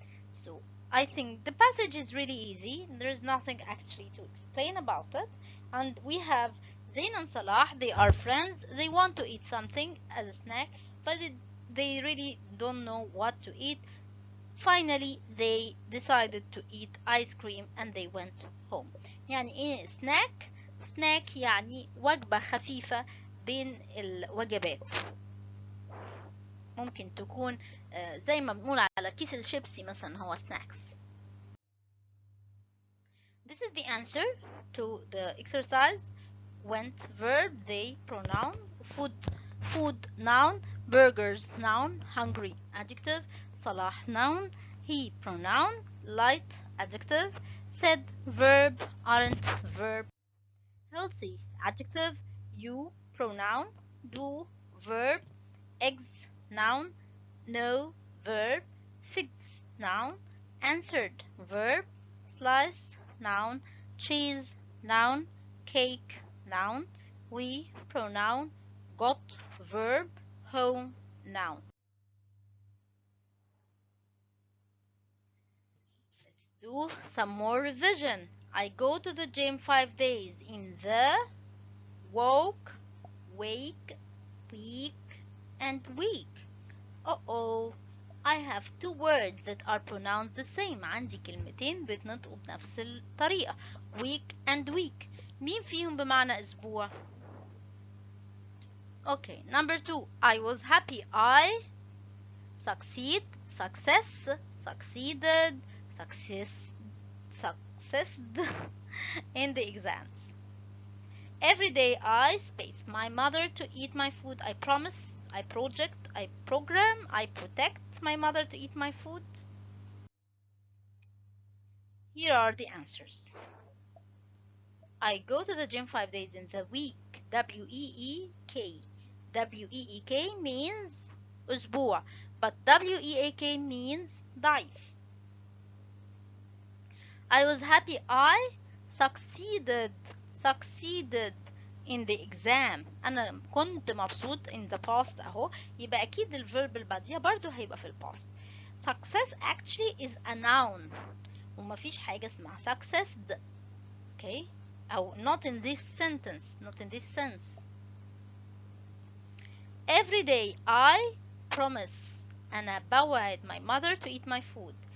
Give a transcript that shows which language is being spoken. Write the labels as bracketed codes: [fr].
[en] So I think the passage is really easy. There is nothing actually to explain about it. And we have Zain and Salah, they are friends. They want to eat something as a snack, but they really don't know what to eat. Finally they decided to eat ice cream and they went home. [ar] يعني ايه snack؟ snack يعني وجبة خفيفة بين الوجبات. ممكن تكون زي ما بنقول على كيس الشيبسي مثلا هو snacks. [en] This is the answer to the exercise. Went verb, they pronoun, food noun, burgers noun, hungry adjective, Salah noun, he pronoun, light adjective, said verb, aren't verb, healthy adjective, you pronoun, do verb, eggs noun, no verb, figs noun, answered verb, slice noun, cheese noun, cake noun, we pronoun, got verb, home noun. Let's do some more revision. I go to the gym 5 days in the woke, wake, week, and week. Uh-oh, I have two words that are pronounced the same. [ar] عندي كلمتين بيتنطقوا بنفس الطريقة. [en] week and week. [ar] مين فيهم بمعنى أسبوع؟ [en] Okay, number 2. I was happy. I succeed, success, succeeded, successed in the exams. Every day I space my mother to eat my food. I promise, I project, I program, I protect my mother to eat my food. Here are the answers. I go to the gym 5 days in the week. W-E-E-K. W-E-E-K means أسبوع, but W-E-A-K means ضعيف. I was happy. I succeeded in the exam. [ar] أنا كنت مبسوط [en] in the past [ar] أهو، يبقى أكيد الverb اللي بعديها برضو هيبقى في past. [en] Success actually is a noun [ar] ومفيش حاجة اسمها successed. [en] Okay? أو not in this sentence, not in this sense. Every day I promise. [ar] أنا بوعد [en] my mother to eat my food.